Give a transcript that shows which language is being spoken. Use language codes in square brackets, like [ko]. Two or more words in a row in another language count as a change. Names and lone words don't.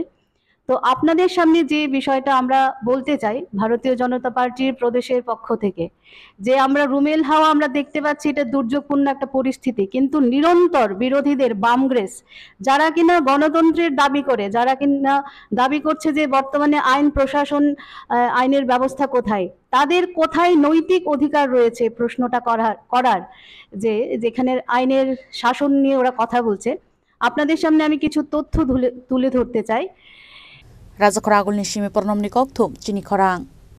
[bn] তো আপনাদের সামনে যে বিষয়টা আমরা বলতে চাই ভারতীয় জনতা পার্টির প্রদেশের পক্ষ থেকে যে আমরা রুমেল হাওয়া আমরা দেখতে পাচ্ছি, এটা দুর্যোগপূর্ণ একটা পরিস্থিতি, কিন্তু নিরন্তর বিরোধীদের বামগ্রেস যারা কিনা গণতন্ত্রের দাবি করে, যারা কিনা দাবি করছে যে বর্তমানে আইন প্রশাসন আইনের ব্যবস্থা কোথায়, তাদের কোথায় নৈতিক অধিকার রয়েছে প্রশ্নটা করার যে যেখানে আইনের শাসন নিয়ে ওরা কথা বলছে। আপনাদের সামনে আমি কিছু তথ্য তুলে ধরতে চাই। [trp] Raja Koragul ni Shimi Pornom ni Kokthum, Chini Korang.